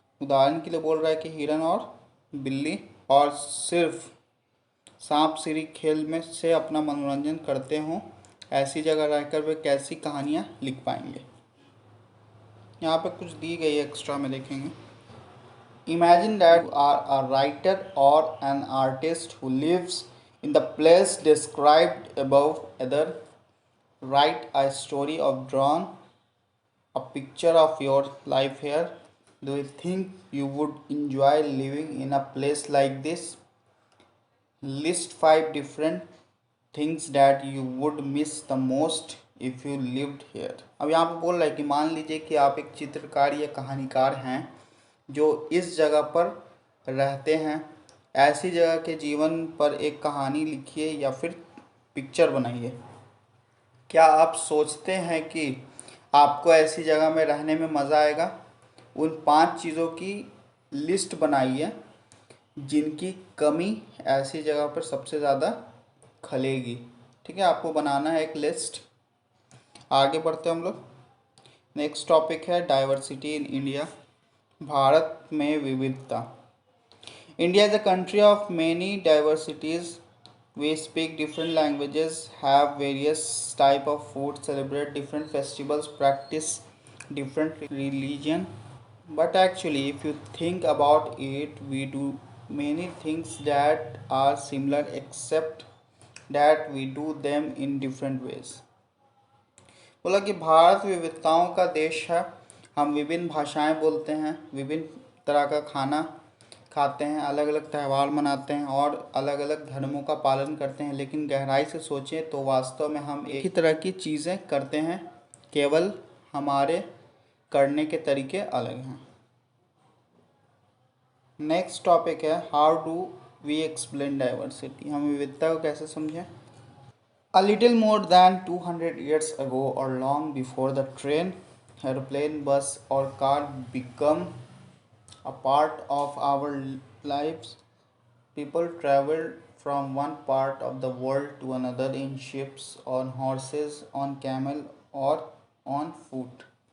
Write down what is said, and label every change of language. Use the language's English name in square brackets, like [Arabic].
[Hindi] उदाहरण के लिए बोल रहा है कि हिरन और बिल्ली, और सिर्फ सांप सीढ़ी खेल में से अपना मनोरंजन करते हों। ऐसी जगह रहकर वे कैसी कहानियाँ लिख पाएंगे। यहाँ पे कुछ दी गई एक्स्ट्रा में देखेंगे। [English] Imagine that you are a writer or an artist who lives in the place described above. Either write a story of drawn a picture of your life here. Do you think you would enjoy living in a place like this? List 5 different things that you would miss the most if you lived here. [Hindi] अब यहाँ पे बोल रहा है कि मान लीजिए कि आप एक चित्रकार या कहानीकार हैं जो इस जगह पर रहते हैं। ऐसी जगह के जीवन पर एक कहानी लिखिए या फिर पिक्चर बनाइए। क्या आप सोचते हैं कि आपको ऐसी जगह में रहने में मज़ा आएगा? उन 5 चीज़ों की लिस्ट बनाइए जिनकी कमी ऐसी जगह पर सबसे ज़्यादा खलेगी। ठीक है, आपको बनाना है एक लिस्ट। आगे बढ़ते हम लोग। [English] Next topic है diversity in India. [Hindi] भारत में विविधता। [English] India is a country of many diversities. We speak different languages, have various type of food, celebrate different festivals, practice different religion. But actually, if you think about it, we do many things that are similar except that we do them in different ways. [Hindi] बोला कि भारत विविधताओं का देश है। हम विभिन्न भाषाएं बोलते हैं, विभिन्न तरह का खाना खाते हैं, अलग अलग त्यौहार मनाते हैं और अलग अलग धर्मों का पालन करते हैं, लेकिन गहराई से सोचें तो वास्तव में हम एक ही तरह की चीज़ें करते हैं, केवल हमारे करने के तरीके अलग हैं। [English] Next topic है how do we explain diversity. [Hindi] हम विविधता को कैसे समझें। [English] A little more than 200 years ago, or long before the train, airplane, bus, or car become a part of our lives, people traveled from one part of the world to another in ships, on horses, on camel, or on foot.